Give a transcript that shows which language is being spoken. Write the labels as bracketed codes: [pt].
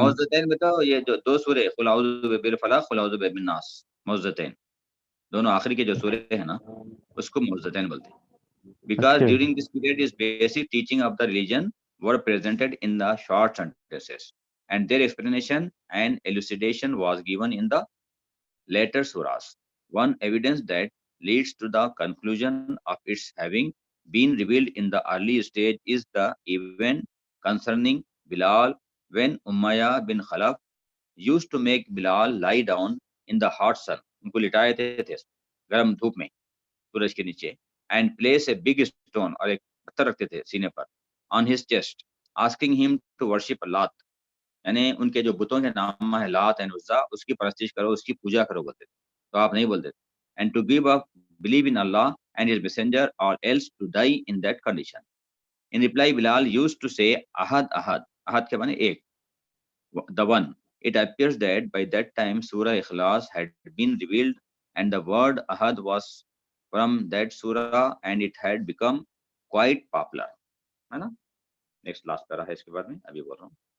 [hi] मौजतैन में तो ये जो 2 सूरे कुल औज़ु बिल फलaq कुल औज़ु बिन नास, मौजतैन दोनों आखिरी के जो सूरे हैं ना उसको मौजतैन बोलते हैं. [en] Because [hi] अच्छा. [en] during this period is basic teaching of the religion were presented in the short sentences, and their explanation and elucidation was given in the later surahs. One evidence that leads to the conclusion of its having been revealed in the early stage is the event concerning Bilal when Umayya bin Khalaf used to make Bilal lie down in the hot sun. [hi] उनको लिटाए थे गर्म धूप में सूरज के नीचे, [en] and place a big stone [hi] और एक पत्थर रखते थे सीने पर [en] on his chest, asking him to worship Lat, [hi] यानी उनके जो बुतों के नाम है लात एंड उज़्ज़ा उसकी परस्तिश करो, उसकी पूजा करो बोलते थे, तो आप नहीं बोलते थे. [en] And to give up believe in Allah and his messenger or else to die in that condition. In reply Bilal used to say ahad ahad, ahad [hi] के माने एक, [en] the one. It appears that by that time Surah Ikhlas had been revealed and the word ahad was from that surah and it had become quite popular. [hi] है ना? [en] Next last para [hi] है इसके बारे में अभी बोल रहा हूँ.